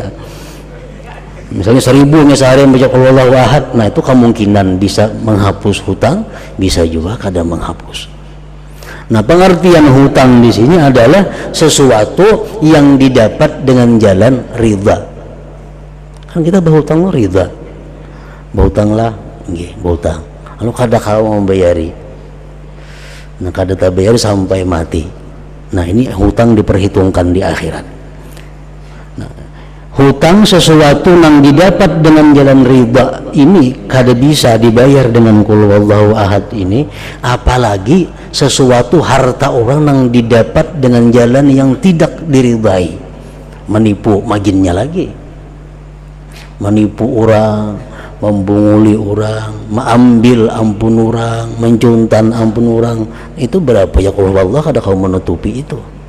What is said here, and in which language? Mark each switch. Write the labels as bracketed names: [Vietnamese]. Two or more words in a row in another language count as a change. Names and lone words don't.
[Indonesian] Misalnya 1000 sehari membaca [Arabic] qul huwallahu ahad, [Indonesian] nah itu kemungkinan bisa menghapus hutang, bisa juga kada menghapus. Nah, pengertian hutang di sini adalah sesuatu yang didapat dengan jalan ridha. Kan kita berhutang lo ridha, berhutang lah, berhutang. [Banjar] Lalu kada kau membayari, nah kada tak bayar sampai mati. [Indonesian] Nah, ini hutang diperhitungkan di akhirat. Nah, hutang sesuatu yang didapat dengan jalan riba ini kada bisa dibayar dengan [Arabic] qul huwallahu ahad [Indonesian] ini, apalagi sesuatu harta orang yang didapat dengan jalan yang tidak diridai. [Banjar] Menipu maginnya lagi, menipu orang, membunguli orang, mengambil ampun orang, mencuntan ampun orang, itu berapa ya [Arabic] qul huwallahu [Banjar] kada kau menutupi itu.